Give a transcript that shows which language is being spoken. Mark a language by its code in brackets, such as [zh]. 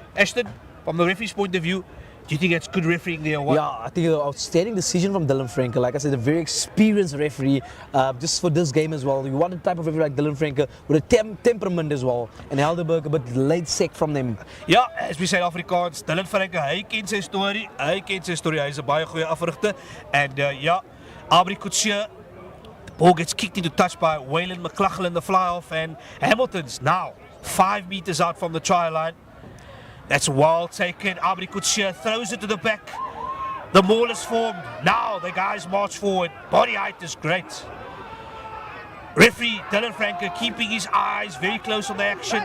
[en] Ashton, from the referee's point of view, do you think that's good refereeing there or what? Yeah, I think an outstanding decision from Dylan Franke. Like I said, a very experienced referee just for this game as well. You want a type of referee like Dylan Franke with a temperament as well. And Helderberg a bit late sack from them. Ja, as we say in Afrikaans, Dylan Franke, [af] hy ken sy storie. Hy's 'n baie goeie afrigter. [en] And ja, Aubrey Kutsia, the ball gets kicked into touch by Waylon McLaughlin, the fly-off, and Hamilton's now 5 meters out from the try line. That's well taken. Aubrey Kutsia throws it to the back. The maul is formed. Now the guys march forward. Body height is great. Referee Dylan Franke keeping his eyes very close on the action.